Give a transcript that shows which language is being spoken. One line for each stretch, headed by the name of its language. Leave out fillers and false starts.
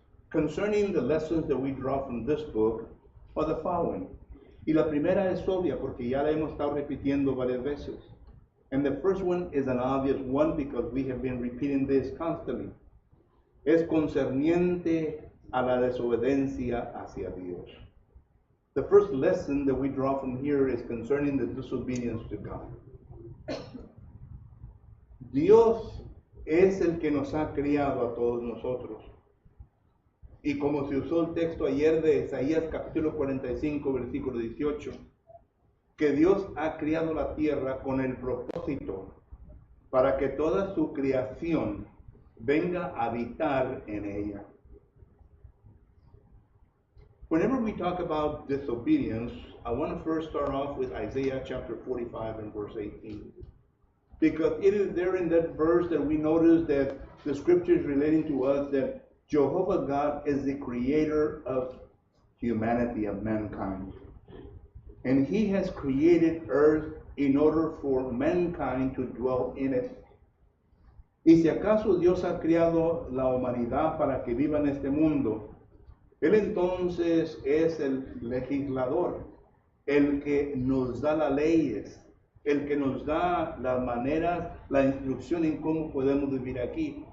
English: Concerning the lessons that we draw from this book are the following.
Spanish: Y la primera es obvia porque ya la hemos estado repitiendo varias veces.
English: And the first one is an obvious one because we have been repeating this constantly.
Spanish: Es concerniente a la desobediencia hacia Dios.
English: The first lesson that we draw from here is concerning the disobedience to God.
Spanish: Dios es el que nos ha criado a todos nosotros. Y como se usó el texto ayer de Isaías capítulo 45, versículo 18, que Dios ha criado la tierra con el propósito para que toda su creación venga a habitar en ella.
English: Whenever we talk about disobedience, I want to first start off with Isaiah chapter 45 and verse 18. Because it is there in that verse that we notice that the scripture is relating to us that Jehovah God is the creator of humanity, of mankind. And he has created earth in order for mankind to dwell in it.
Spanish: Y si acaso Dios ha creado la humanidad para que viva en este mundo, Él entonces es el legislador, el que nos da las leyes, el que nos da las maneras, la instrucción en cómo podemos vivir aquí.